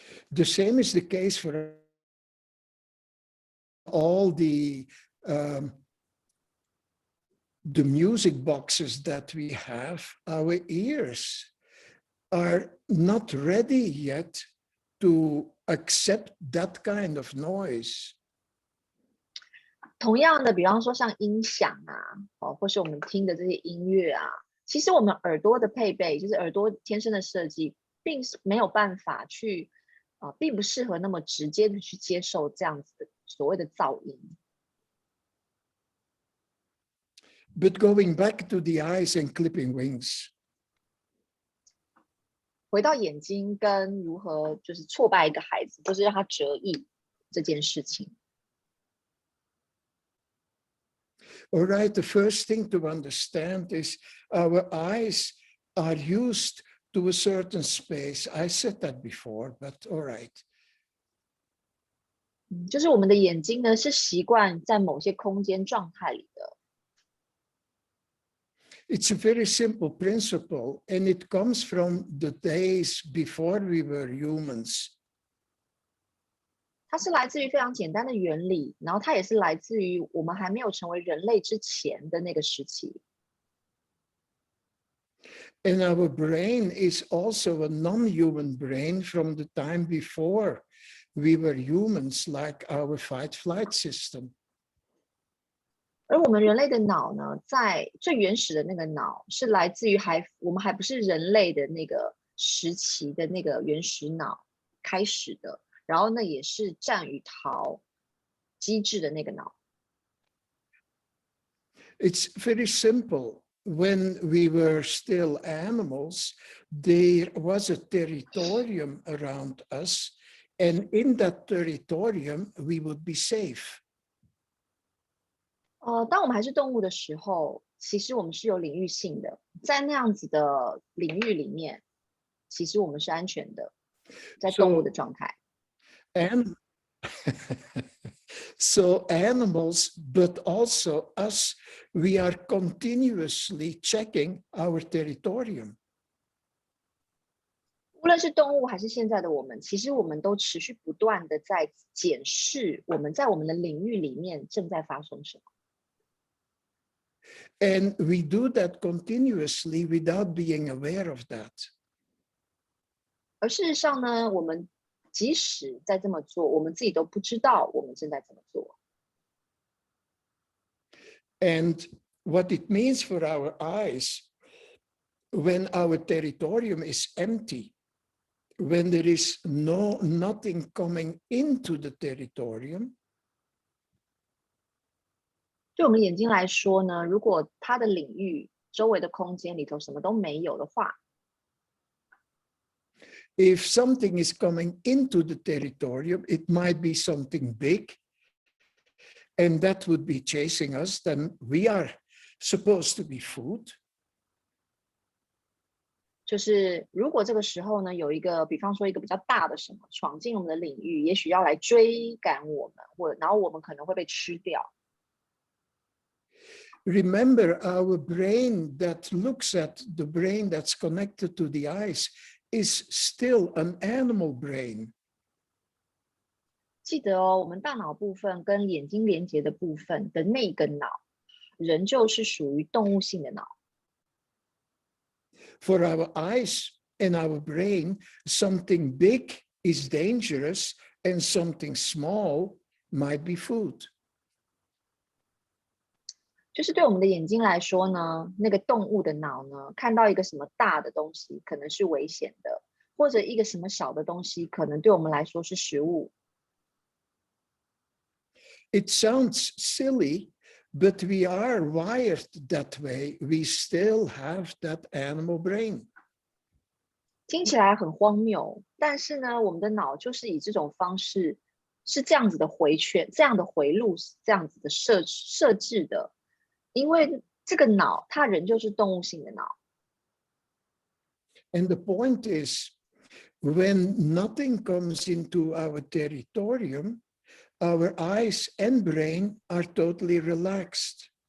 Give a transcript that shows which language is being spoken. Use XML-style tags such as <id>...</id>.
<en>The same is the case for all the music boxes that we have. Our ears are not ready yet to accept that kind of noise.</en> <zh>同样的，比方说像音响啊，或是我们听的这些音乐啊，其实我们耳朵的配备，就是耳朵天生的设计，并没有办法去并不适合那么直接的去接受这样子的所谓的噪音。</zh> <en>But going back to the eyes and clipping wings.</en> <zh>回到眼睛跟如何就是挫败一个孩子，或是让他折翼这件事情。</zh> <en>All right, the first thing to understand is our eyes are used to a certain space. I said that before, but all right.</en> <zh>就是我们的眼睛呢，是习惯在某些空间状态里的。</zh> <en>It's a very simple principle, and it comes from the days before we were humans.</en> <zh>它是来自于非常简单的原理，然后它也是来自于我们还没有成为人类之前的那个时期。</zh> <en>And our brain is also a non-human brain from the time before we were humans, like our fight-flight system.</en> <zh>而我们人类的脑呢，在最原始的那个脑是来自于我们还不是人类的那个时期的那个原始脑开始的，然后呢也是战与逃机制的那个脑。</zh> <en>It's very simple. When we were still animals, there was a territorium around us, And in that territorium, we would be safe.</en> <zh>当我们还是动物的时候，其实我们是有领域性的，在那样子的领域里面，其实我们是安全的，在动物的状态。</zh> <en>And so animals, but also us, we are continuously checking our territorium.</en> <zh>无论是动物还是现在的我们，其实我们都持续不断的在检视我们在我们的领域里面正在发生什么。</zh> <en>And we do that continuously without being aware of that.</en> <zh>而事实上呢，我们即使在这么做，我们自己都不知道我们正在这么做。</zh> <en>And what it means for our eyes, when our territorium is empty, when there is nothing coming into the territorium,</en> <zh>对我们眼睛来说呢，如果它的领域周围的空间里头什么都没有的话，</zh> <en>if something is coming into the territorium, it might be something big, and that would be chasing us, then we are supposed to be food.</en> <zh>就是如果这个时候呢，有一个，比方说一个比较大的什么闯进我们的领域，也许要来追赶我们，然后我们可能会被吃掉。</zh> <en>Remember, our brain that looks at the brain that's connected to the eyes is still an animal brain.</en> <zh>记得哦，我们大脑部分跟眼睛连接的部分的那个脑，仍旧是属于动物性的脑。</zh> <en>For our eyes and our brain, something big is dangerous and something small might be food.</en> <zh>就是对我们的眼睛来说呢，那个动物的脑呢，看到一个什么大的东西可能是危险的，或者一个什么小的东西可能对我们来说是食物。</zh> <en>It sounds silly, but we are wired that way. We still have that animal brain.</en> <zh>听起来很荒谬，但是呢，我们的脑就是以这种方式，是这样子的回圈，这样的回路，这样子的设置的。因为这个脑它仍旧是动物性的脑。</zh> <en>And the point is, when nothing comes into our territorium, our eyes and brain are totally relaxed.</en>